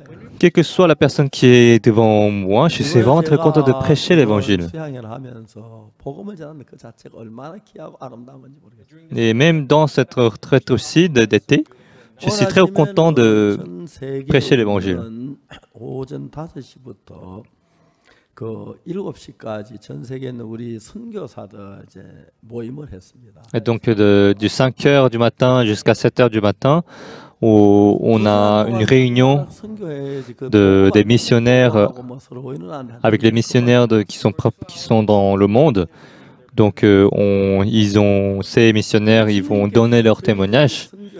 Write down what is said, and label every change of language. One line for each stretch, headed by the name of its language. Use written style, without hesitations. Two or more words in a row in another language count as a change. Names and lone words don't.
French: quelle que soit la personne qui est devant moi, je suis vraiment très content de prêcher l'évangile.
Korean: 수양회를 하면서 복음을 전하는 그 자체가 얼마나 귀하고 아름다운 건지 모르겠어요.
French: Et même dans cette retraite aussi d'été, je suis très content de prêcher l'évangile.
Korean: 오전 5시부터 그 7시까지 전 세계 있는 우리 선교사들 이제 모임을 했습니다.
French: Et donc, du 5 heures du matin jusqu'à 7 heures du matin, où on a une réunion des missionnaires avec les missionnaires qui sont dans le monde. Donc, ces missionnaires, ils vont donner leur témoignage.